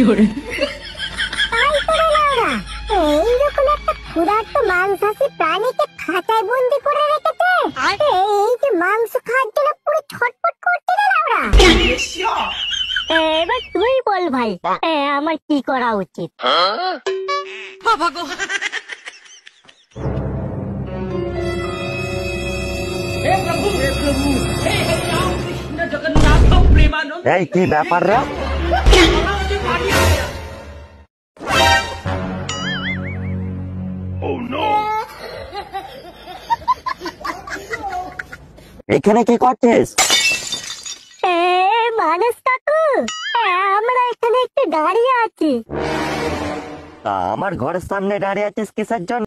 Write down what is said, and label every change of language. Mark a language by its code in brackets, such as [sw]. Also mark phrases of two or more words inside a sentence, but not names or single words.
[bn] এইরকম একটা ক্ষুধার্ত মাংসাশী প্রাণীকে খাঁচায় বন্দি করে রেখেছে। এই যে মাংস খাওয়ার জন্য পুরো ছটফট করছে রে লাউড়া। এবার তুই বল ভাই, আমার কি করা উচিত? [hi] हे प्रभु, हे प्रभु, हे राम कृष्ण जगन्नाथ प्रेमानंद। [bn] এই কি ব্যাপার রে? [hi] मुझे पानी आ गया। [bn] এখানে কি করছিস? মানস কাকু, আমরা এখানে একটু দাঁড়িয়ে আছি। তা আমার ঘরের সামনে দাঁড়িয়ে আছিস কিসের জন্য?